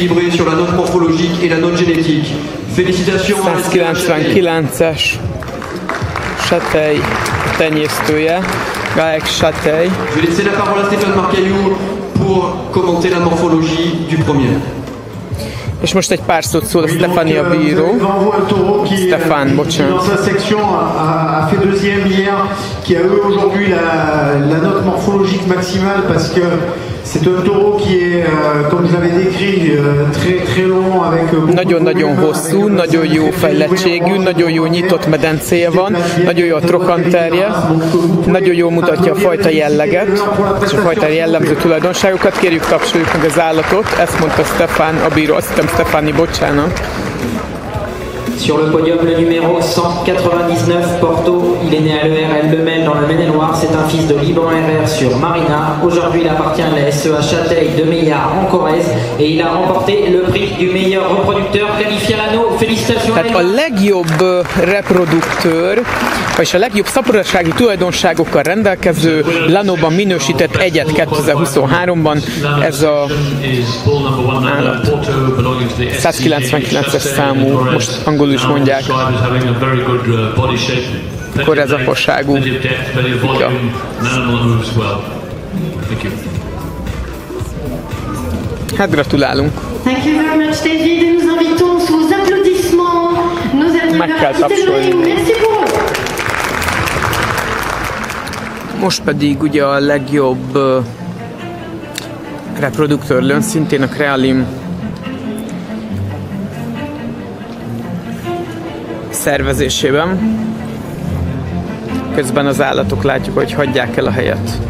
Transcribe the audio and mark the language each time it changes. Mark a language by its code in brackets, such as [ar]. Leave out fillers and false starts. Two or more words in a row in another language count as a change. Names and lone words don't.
[hu] 199-es Satej tenyésztője, Gaek Satej. És most egy pár szót szól a Stefani a bíró. Stéphane, bocsánat. [fr] Dans sa section a fait deuxième hier, qui a eu aujourd'hui la note morphologique maximale parce que c'est un taureau qui est, comme je l'avais décrit, très long avec. [hu] Nagyon-nagyon hosszú, nagyon jó fejlettségű, nagyon jó nyitott medencéje van, nagyon jó a trokanterje, nagyon jól mutatja a fajta jelleget, és a fajta jellemző tulajdonságokat. Kérjük, tapsoljuk meg az állatot, ezt mondta Stéphane a bíró, azt hittem Stefani, bocsánat. [fr] Sur le podium, le numéro 199, Porto. Il est né à l'ERL Lemel dans le Maine-et-Loire. C'est un fils de Liban RR sur Marina. Aujourd'hui, il appartient à la SEA Châteil de Meillard en Corrèze et il a remporté le prix du meilleur reproducteur qualifié à l'anneau. Félicitations. [hu] Tehát a legjobb reproduktőr, vagyis a legjobb szaporodsági tulajdonságokkal rendelkező Lanóban minősített egyet 2023-ban. Ez a állat. 199-es számú, most angolul is mondják. Akkor ez a fosságú. Ja. Hát gratulálunk. [en] Thank you very much, David. [fr] Et nous invitons sous applaudissements nos amis de Merci pour eux. [hu] Most pedig ugye a legjobb reproduktőr szintén a Crealim szervezésében. Közben az állatok látjuk, hogy hagyják el a helyet.